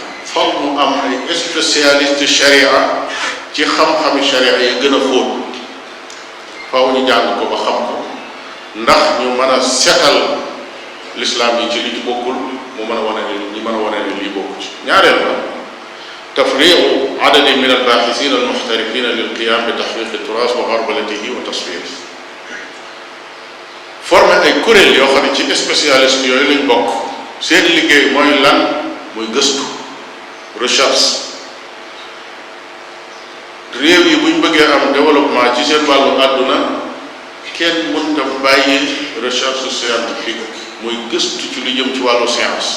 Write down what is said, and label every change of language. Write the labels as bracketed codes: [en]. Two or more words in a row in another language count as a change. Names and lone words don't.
[wo] foog mu am ay spécialiste sharia ci xam-xami sharia yi gën a xóot. faaw ñu jàng ko ba xam ko ndax ñu mën a setal l'islam yi ci li ci bokkul, mu mën a wane ne ñi mën a wane ne lii bokku ci. ñaareel ba [ar] تفريق عدد من الباحثين المحترفين للقيام بتحقيق التراث وغربلته وتصفيره. [wo] formé ay kuréel yoo xam ne ci spécialiste yooyu lañ bokk. seen liggéey mooy lan? muy gëstu, recherche. réew yi buñ bëggee am développement ci seen wàllu àdduna kenn mënta bàyyi [fr] recherche scientifique, [wo] muy gëstu ci lu jëm ci wàllu science.